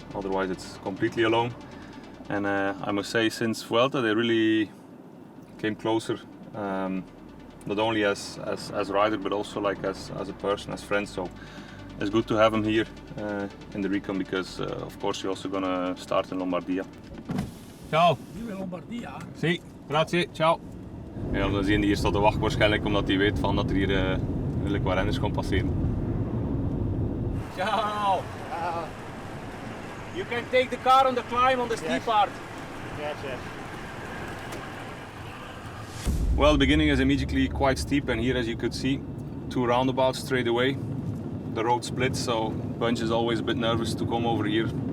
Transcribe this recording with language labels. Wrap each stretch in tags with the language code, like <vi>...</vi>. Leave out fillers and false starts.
<en>Otherwise it's completely alone. And I must say, since Vuelta they really came closer. Not only as rider, but also like as a person, as friends. So it's good to have him here in the recon because of course you're also gonna start in Lombardia.</en> <it>Ciao.</it> <nl>Nu in Lombardia?</nl> <it>Sì, grazie, ciao.</it> <nl>Ja, dan zien die hier staat te wachten waarschijnlijk omdat hij weet van dat er hier eigenlijk wat renners komt passeren.</nl> <it>Ciao.</it> <en>You can take the car on the climb on the steep part. Yes, yes. Well, the beginning is immediately quite steep, and here, as you could see, 2 roundabouts straight away. The road splits, so Bunch is always a bit nervous to come over here.</en>